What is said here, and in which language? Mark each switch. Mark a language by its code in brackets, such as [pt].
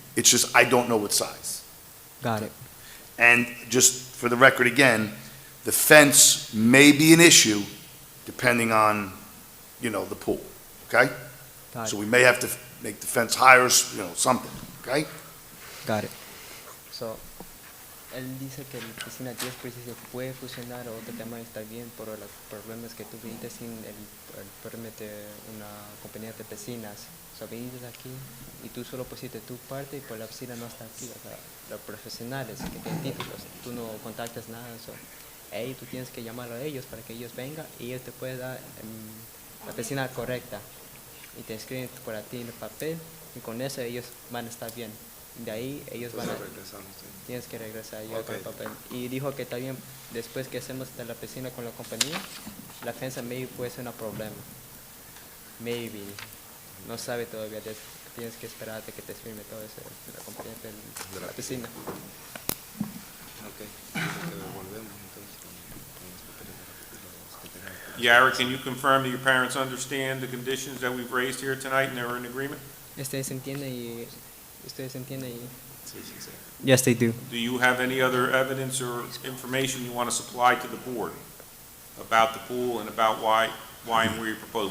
[en] It's just, I don't know what size. Got it. And just for the record again, the fence may be an issue depending on, the pool, okay? Got So it. we may have to make the fence higher, something, okay? Got it. [es] So, él dice que la piscina 10 por 16 puede funcionar, otro tema está bien, pero el problema es que tú viniste sin el permiso de una compañía de piscinas. O sea, viniste aquí y tú solo pusiste tu parte y pues la piscina no está aquí. O sea, los profesionales que tienen títulos, tú no contactas nada. So, ahí tú tienes que llamar a ellos para que ellos vengan y ellos te pueden dar la piscina correcta. Y te escriben por ti en el papel y con eso ellos van a estar bien. De ahí ellos van a... regresamos. Sí. Tienes que regresar yo Ok. con el papel. Y dijo que también después que hacemos de la piscina con la compañía, la fence maybe puede ser un problema. Maybe. No sabe todavía. Tienes que esperar hasta que te firme todo eso de la compañía de la piscina. Ok. Dice que volvemos entonces con los papeles de los que tenemos. [en] Yara, can you confirm that your parents understand the conditions that we've raised here tonight and they're in agreement? [es] Ustedes entienden y... Sí, sí, sí. [en] Yes, they do. Do you have any other evidence or information you want to supply to the board about the pool and about why and where you propose?